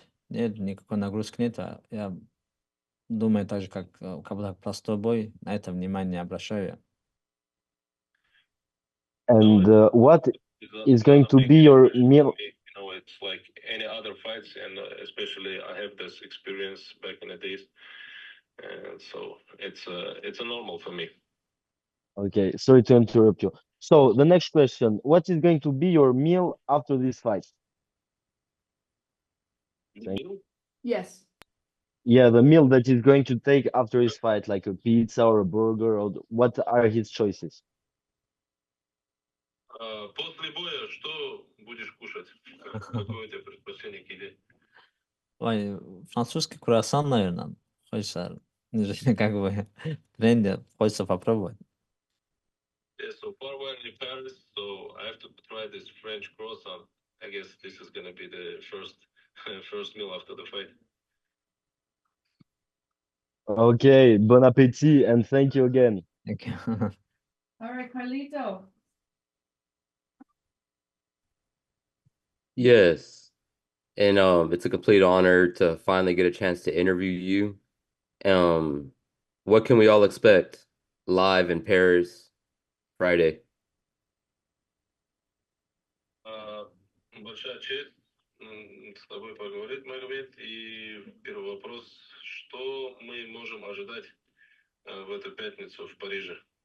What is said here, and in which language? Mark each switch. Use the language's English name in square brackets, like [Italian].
[Russian] Нет, никакой нагрузки нет. Я думаю, так же, как будто простой бой, на это внимание не обращаю. [English] And what is going to be your meal? It's like any other fights, and especially I have this experience back in the days, and so it's a normal for me. Okay, sorry to interrupt you. So the next question, what is going to be your meal after this fight? Yes. Yeah, the meal that he's going to take after his fight, like a pizza or a burger, or what are his choices? [Russian] После боя что будешь кушать? Какое у тебя предпочтение к еде? Ой, французский круассан, наверное. Хочется, как бы, в тренде, хочется попробовать. [English] Yeah, so far we're in Paris, so I have to try this French croissant. I guess this is gonna be the first meal after the fight. Okay, bon appétit and thank you again. Okay. All right, Carlito. Yes. And it's a complete honor to finally get a chance to interview you. What can we all expect live in Paris Friday? [Russian] Большая честь с тобой поговорить, Магомед. И первый вопрос, что мы можем ожидать в эту пятницу в Париже?